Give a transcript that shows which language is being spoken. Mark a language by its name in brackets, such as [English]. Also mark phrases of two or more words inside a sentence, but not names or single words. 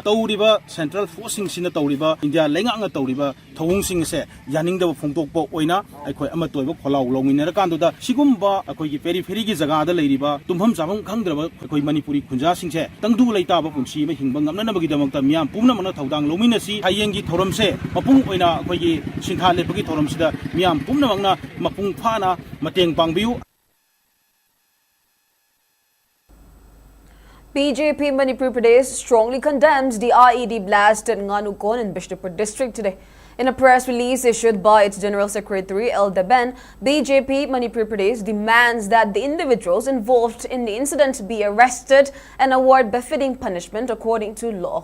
[Manipuri] tawriba [English] Central Forcing [Manipuri] sina tawriba India lenga tawriba thawungsing se yaningdaba phongdokpo oina ekhoi amatoiba kholaw longminera kanduda sigumba ekhoi gi periphery gi jaga da leiriba tumham jamam khangdraba ekhoi Manipuri khunja singse tangdu leitaba punchi ma hingba ngamnanabagi damakta miyam pumna mana thaudang longminasi hayengi thoramse mapung oina ekhoi gi sintha lepagi thoramsida miyam pumna mangna mapung phana mateng pangbiu. [English] BJP Manipur Pradesh strongly condemns the IED blast at Nganukon in Bishnupur district today. In a press release issued by its General Secretary L. Deben, BJP Manipur Pradesh demands that the individuals involved in the incident be arrested and award befitting punishment according to law.